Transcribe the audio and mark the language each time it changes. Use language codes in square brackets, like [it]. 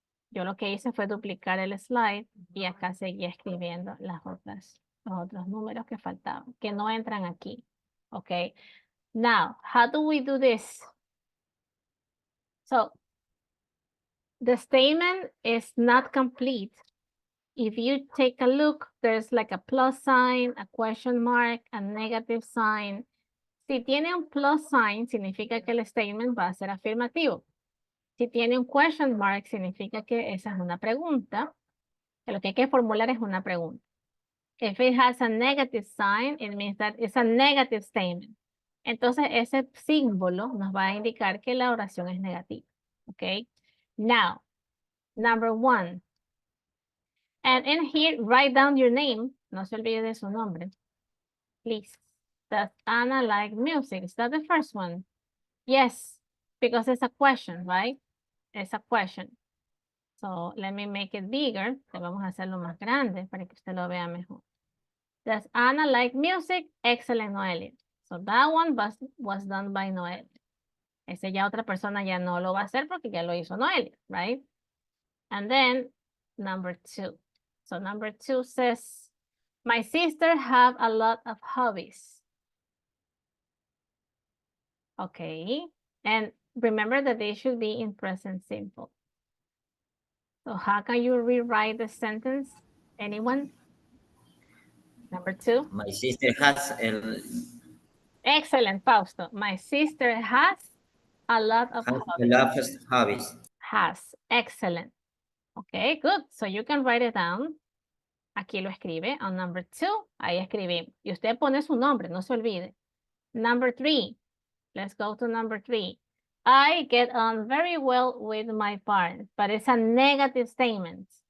[es] Yo lo que hice fue duplicar el slide y acá seguía escribiendo los otros números que faltaban, que no entran aquí. [en] Okay. Now, how do we do this? So, the statement is not complete. If you take a look, there's like a plus sign, a question mark, a negative sign. [es] Si tiene un plus sign, significa que el statement va a ser afirmativo. Si tiene un question mark, significa que esa es una pregunta. Que lo que hay que formular es una pregunta. [en] If it has a negative sign, it means that it's a negative statement. [es] Entonces, ese símbolo nos va a indicar que la oración es negativa. [en] Okay? Now, number 1. And in here, write down your name. [es] No se olvide de su nombre. [en] Please. Does Anna like music? Is that the first one? Yes, because it's a question, right? It's a question. So let me make it bigger. [es] Le vamos a hacerlo más grande para que usted lo vea mejor. [en] Does Anna like music? Excellent, Noelia. So that one was done by Noelia. [es] Ese ya otra persona ya no lo va a hacer porque ya lo hizo Noelia, [en] right? And then number 2. So number 2 says, my sister have a lot of hobbies. Okay. And remember that they should be in present simple. So how can you rewrite the sentence? Anyone? Number 2. My sister has Excellent, Fausto. My sister has a lot of hobbies. Has. Excellent. Okay, good. So you can write it down. [es] Aquí lo escribe. [en] On number 2, [es] ahí escribimos. Y usted pone su nombre, no se olvide. [en] Number 3. Let's go to number 3. I get on very well with my parents, but it's a negative statement.